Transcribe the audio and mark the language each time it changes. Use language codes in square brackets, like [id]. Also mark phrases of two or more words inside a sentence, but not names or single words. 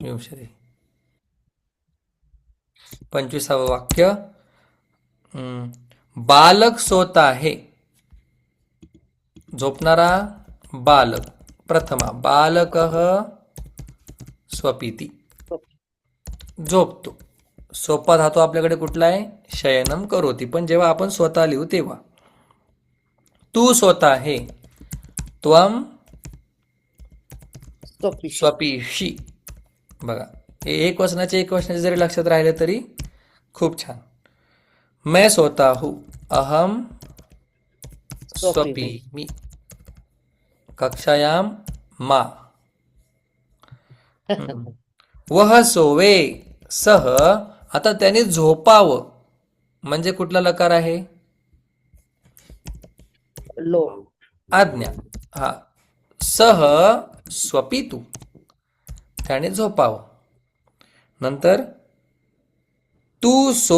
[mr] विंशतिः. 25वं वाक्य. बालक सोता आहे. झोपणारा बालक. [sa] प्रथमा बालकः स्वपिति. [mr] झोपतो. सोपा धातू आपल्याकडे कुठला आहे? [sa] शयनम करोती. [mr] पण जेव्हा आपण स्वतः लिहू तेव्हा तू सोता आहे. [sa] त्वम स्वपिषि. स्वपिषि. [mr] बघा, हे एक वचनाचे जरी लक्षात राहिले तरी खूप छान. [hi] मैं सोता हूँ. [sa] अहम स्वपिमि. कक्षायाम मा. [hi] वह सोवे. [sa] सह. [mr] आता त्याने झोपावं म्हणजे कुठला लकार आहे? [sa] लो. आज्ञा. हा. सह स्वपितु. [mr] त्याने झोपावं. नंतर [hi] तू सो.